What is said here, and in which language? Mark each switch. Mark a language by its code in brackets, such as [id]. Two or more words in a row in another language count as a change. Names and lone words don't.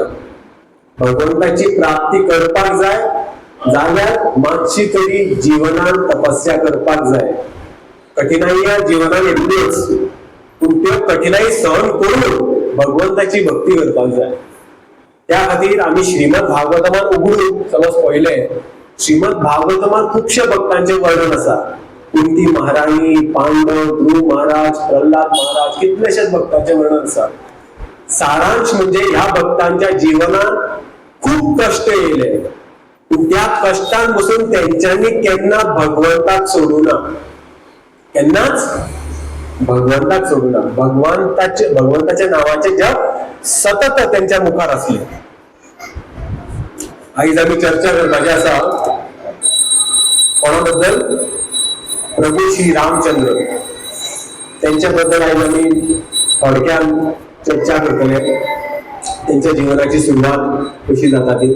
[kok] भगवंताची प्राप्ती करपाक जाय जाल्यार मातशी तरी जीवनान तपस्या करपाक जाय। कठिनाई जीवनान येतल्योच, पूण त्यो कठिनाई सहन करून भगवंताची भक्ती करपाक जाय। त्या खातीर आमी श्रीमद भागवतमान उगडून समज पळयले, श्रीमद भागवतमान खुबशे भक्तांचे वर्णन आसा। कुंती महाराणी, पांडव, ध्रुव महाराज, प्रल्हाद महाराज, कितलेशेच भक्तांचे वर्णन आसा। सारांश म्हणजे ह्या भक्तांच्या जीवनात खूप कष्ट येयले, पूण त्या कष्टान बसून तेंच्यांनी केन्ना भगवंताक सोडूना, केन्नाच भगवंताक सोडूना। भगवंताच्या नावाचे जप सतत त्यांच्या मुखार असले। आयज आमी चर्चा करपाची आसा कोणाबद्दल? प्रभू श्री रामचंद्र. त्यांच्याबद्दल आज आम्ही थोडक्यात चर्चा करतले. त्यांच्या जीवनाची सुरुवात कशी जाता ती.